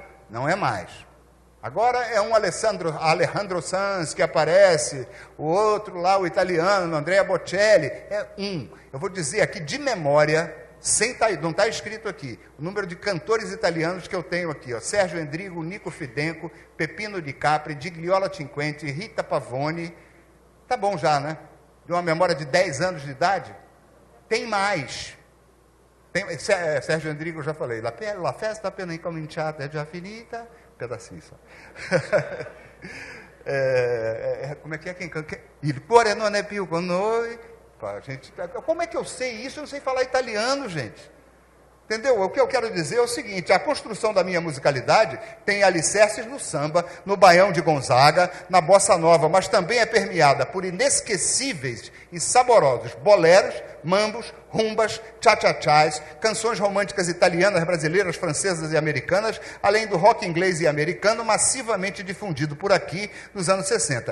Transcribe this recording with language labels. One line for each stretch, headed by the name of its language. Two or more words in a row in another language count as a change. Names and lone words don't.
Portuguese: Não é mais. Agora é um Alejandro Sanz que aparece, o outro lá, o italiano, Andrea Bocelli. Eu vou dizer aqui de memória, não está escrito aqui, o número de cantores italianos que eu tenho aqui, ó, Sérgio Endrigo, Nico Fidenco, Peppino Di Capri, Gigliola Cinquenti, Rita Pavone. Tá bom já, né? De uma memória de 10 anos de idade? Tem mais. Sérgio Endrigo, eu já falei.
Italian: La festa appena incominciata è già finita.
Portuguese: Pedacinho só. Como é que é quem canta?
Italian: Il cuore non è più con noi.
Portuguese: Gente, como é que eu sei isso? Eu não sei falar italiano, gente. Entendeu? O que eu quero dizer é o seguinte, a construção da minha musicalidade tem alicerces no samba, no baião de Gonzaga, na bossa nova, mas também é permeada por inesquecíveis e saborosos boleros, mambos, rumbas, tchá-tchá-tchás, canções românticas italianas, brasileiras, francesas e americanas, além do rock inglês e americano massivamente difundido por aqui nos anos 60.